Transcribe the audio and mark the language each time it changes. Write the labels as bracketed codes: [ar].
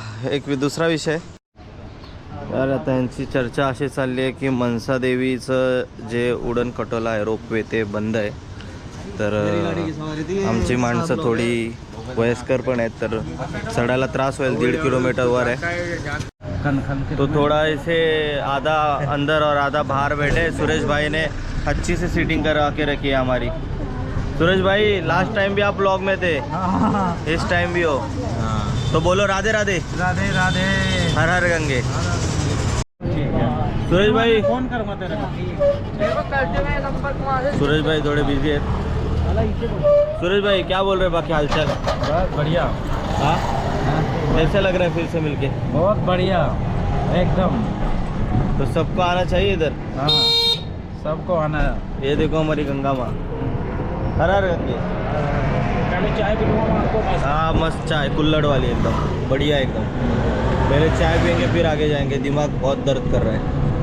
[mr] एक दुसरा विषय यार, आता यांची चर्चा अशी चालली आहे की मनसा देवीचं जे उडण खटोला आहे, रोपवे, ते बंद आहे. तर आमची माणसं थोडी वयस्कर पण आहेत, तर चढायला त्रास होईल. 1.5 किलोमीटर वर आहे. [hi] तो थोड़ा इसे आधा अंदर और आधा बाहर बैठे. सुरेश भाई ने अच्छी से सीटिंग करा के रखी है हमारी. सुरेश भाई, लास्ट टाइम भी आप ब्लॉग में थे, इस टाइम भी हो. तो बोलो राधे राधे. राधे राधे, हर हर गंगे. सुरेश भाई फोन कर मत. सुरेश भाई थोड़े बिजी है. सुरेश भाई क्या बोल रहे, बाकी हालचाल? बहुत बढ़िया. हाँ, कैसा लग रहा है फिर से मिलके? बहुत बढ़िया एकदम. तो सबको आना चाहिए इधर. हाँ, सबको आना. ये देखो हमारी गंगा माँ, हर हर गंगे. पहले चाय पिलूंगा आपको. हाँ, मस्त चाय, कुल्हड़ वाली एकदम बढ़िया एकदम. पहले चाय पियेंगे फिर आगे जाएंगे. दिमाग बहुत दर्द कर रहा है.